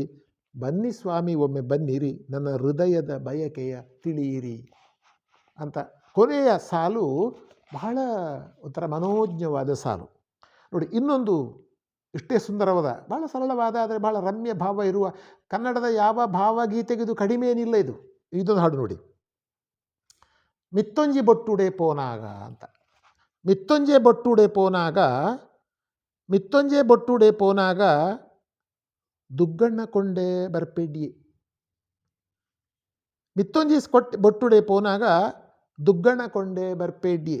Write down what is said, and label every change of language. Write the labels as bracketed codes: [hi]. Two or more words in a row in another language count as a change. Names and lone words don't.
[kn] ಬನ್ನಿ ಸ್ವಾಮಿ ಒಮ್ಮೆ ಬನ್ನಿರಿ ನನ್ನ ಹೃದಯದ ಬಯಕೆಯ ತಿಳಿಯಿರಿ ಅಂತ ಕೊನೆಯ ಸಾಲು ಬಹಳ ಒಂಥರ ಮನೋಜ್ಞವಾದ ಸಾಲು ನೋಡಿ. ಇನ್ನೊಂದು ಇಷ್ಟೇ ಸುಂದರವಾದ ಬಹಳ ಸರಳವಾದ ಆದರೆ ಬಹಳ ರಮ್ಯ ಭಾವ ಇರುವ ಕನ್ನಡದ ಯಾವ ಭಾವಗೀತೆಗೆ ಇದು ಕಡಿಮೆ ಏನಿಲ್ಲ. ಇದೊಂದು ಹಾಡು ನೋಡಿ. [tcy] ಮಿತ್ತೊಂಜಿ ಬೊಟ್ಟುಡೆ ಪೋನಾಗ ಅಂತ. ಮಿತ್ತೊಂಜೆ ಬೊಟ್ಟುಡೆ ಪೋನಾಗ ದುಗ್ಗಣ್ಣ ಕೊಂಡೆ ಬರ್ಪೆಡ್ಯೆ. ಮಿತ್ತೊಂಜಿ ಬೊಟ್ಟುಡೆ ಪೋನಾಗ ದುಗ್ಗಣ್ಣ ಕೊಂಡೆ ಬರ್ಪೆಡ್ಯೆ.